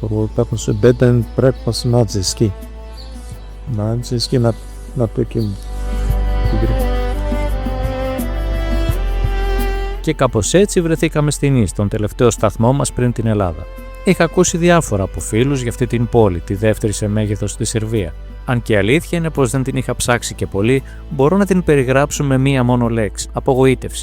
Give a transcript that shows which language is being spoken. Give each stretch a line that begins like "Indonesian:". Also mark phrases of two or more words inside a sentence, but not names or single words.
Filipino: tapos
English: bed and breakfast
Filipino: na ski. Na ski na pekim.
Greek: Και κάπως έτσι βρεθήκαμε στην Ις, τον τελευταίο σταθμό μας πριν την Ελλάδα. Είχα ακούσει διάφορα από φίλους για αυτή την πόλη, τη δεύτερη σε μέγεθος στη Σερβία. Αν και η αλήθεια είναι πως δεν την είχα ψάξει και πολύ, μπορώ να την περιγράψω με μία μόνο λέξη: απογοήτευση.